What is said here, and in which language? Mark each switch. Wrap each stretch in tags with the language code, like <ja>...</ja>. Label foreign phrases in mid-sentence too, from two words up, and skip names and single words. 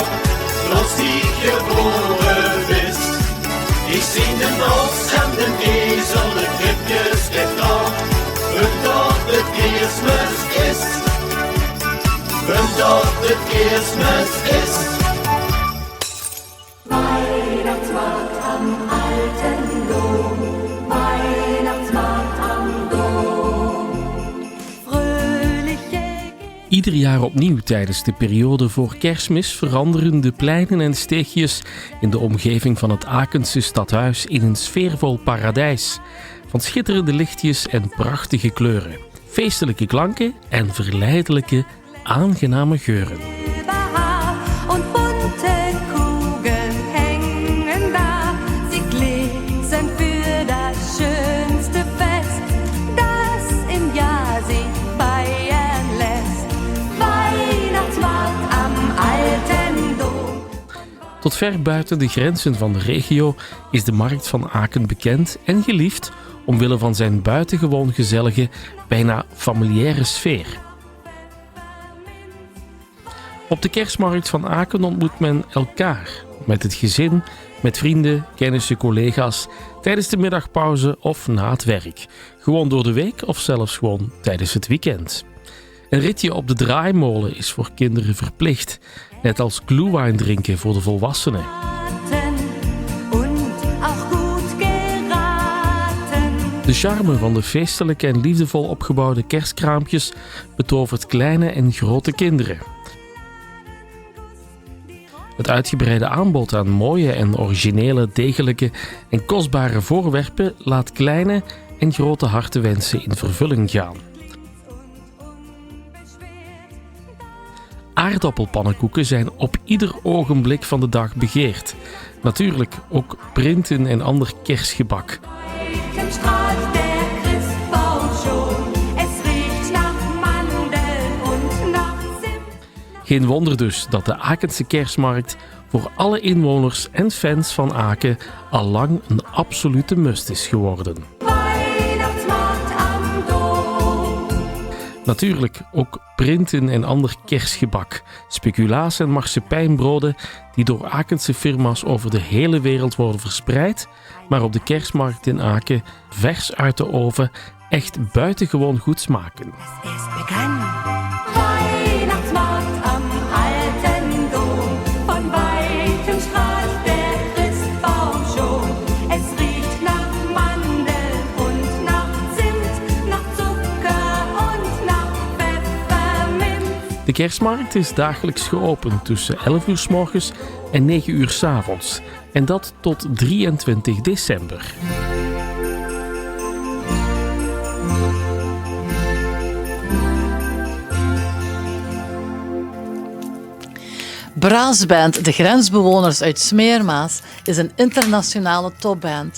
<nl>Trots die geboren is. Ik zie de nos en de ezel, de kribjes dit nog. Omdat het Kerstmis is. Omdat het Kerstmis is.</nl> <de>Weihnachtsmarkt am alten Dom. Weihnachtsmarkt am Dom. Fröhliche.</de> <nl>Ieder jaar opnieuw tijdens de periode voor Kerstmis veranderen de pleinen en steegjes in de omgeving van het Akense stadhuis in een sfeervol paradijs. Van schitterende lichtjes en prachtige kleuren, feestelijke klanken en verleidelijke, aangename geuren.</nl> <de>Silberhaar und bunte Kugeln hängen da. Sie glitzern für das schönste Fest, das im Jahr sich feiern lässt. Weihnachtsmarkt am alten Dom.</de> <nl>Tot ver buiten de grenzen van de regio is de markt van Aken bekend en geliefd omwille van zijn buitengewoon gezellige, bijna familiaire sfeer. Op de kerstmarkt van Aken ontmoet men elkaar, met het gezin, met vrienden, kennissen, collega's, tijdens de middagpauze of na het werk. Gewoon door de week of zelfs gewoon tijdens het weekend. Een ritje op de draaimolen is voor kinderen verplicht, net als glühwein drinken voor de volwassenen.</nl> <de>Und auch gut geraten.</de> <nl>De charme van de feestelijke en liefdevol opgebouwde kerstkraampjes betovert kleine en grote kinderen. Het uitgebreide aanbod aan mooie en originele, degelijke en kostbare voorwerpen laat kleine en grote hartenwensen in vervulling gaan. Aardappelpannenkoeken zijn op ieder ogenblik van de dag begeerd. Natuurlijk ook printen en ander kerstgebak.</nl> <de>Weitem strahlt der Christbaum schon. Es riecht nach Mandeln und nach Zimt.</de> <nl>Geen wonder dus dat de Akense kerstmarkt voor alle inwoners en fans van Aken allang een absolute must is geworden.</nl> <de>Weihnachtsmarkt am Dom.</de> <nl>Natuurlijk ook printen en ander kerstgebak, speculaas en marsepeinbroden die door Akense firma's over de hele wereld worden verspreid, maar op de kerstmarkt in Aken vers uit de oven echt buitengewoon goed smaken.</nl> <de>Es begann. Weihnachtsmarkt am alten Dom. Von weitem strahlt der Christbaum schon. Es riecht nach Mandeln und nach Zimt, nach Zucker und nach Pfefferminz.</de> <nl>De kerstmarkt is dagelijks geopend tussen 11 uur 's morgens en 9 uur 's avonds. En dat tot 23 december. Brassband De Grensbewoners uit Smeermaas is een internationale topband.</nl>